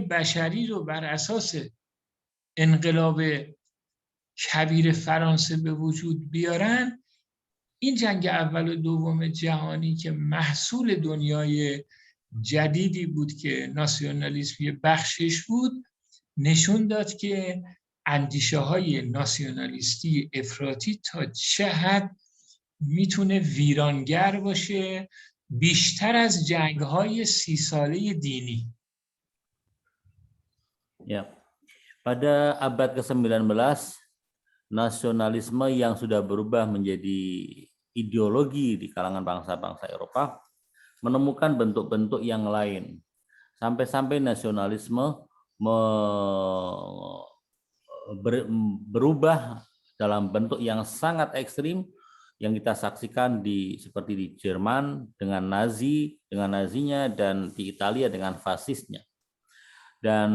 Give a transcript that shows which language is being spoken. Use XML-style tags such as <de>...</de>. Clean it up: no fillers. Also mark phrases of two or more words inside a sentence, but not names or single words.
<fa>بشری رو بر اساس انقلاب کبیر فرانسه به وجود بیارن، این جنگ اول و دوم جهانی که محصول دنیای جدیدی بود که ناسیونالیسم یه بخشش بود، نشون داد که اندیشه های ناسیونالیستی افراطی تا چه حد میتونه ویرانگر باشه، بیشتر از جنگ های 30 ساله دینی.</fa> <id>Ya, pada abad ke-19, nasionalisme yang sudah berubah menjadi ideologi di kalangan bangsa-bangsa Eropa menemukan bentuk-bentuk yang lain. Sampai-sampai nasionalisme berubah dalam bentuk yang sangat ekstrim yang kita saksikan seperti di Jerman dengan Nazinya, dan di Italia dengan fasisnya.</id>